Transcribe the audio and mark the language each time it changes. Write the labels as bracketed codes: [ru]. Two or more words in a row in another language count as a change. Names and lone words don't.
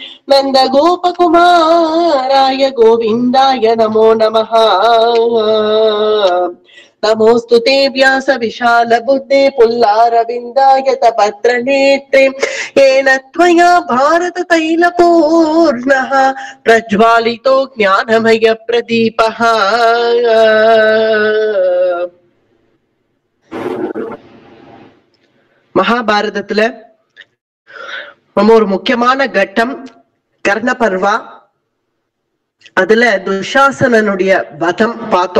[sa] नंदगोपकुमाराय गोविन्दाय नमो नमः नमोस्तु ते व्यास विशाल बुद्धे पुल्लारविन्दाय तपत्र नेत्रे येन त्वया भारत तैलपूर्णः प्रज्वालितो ज्ञानमय प्रदीपः [ta] மகாபாரதத்துல நம்ம ஒரு முக்கியமான கட்டம் கர்ண பர்வா. அதுல துஷாசனனுடைய வதம் பார்த்தோம்.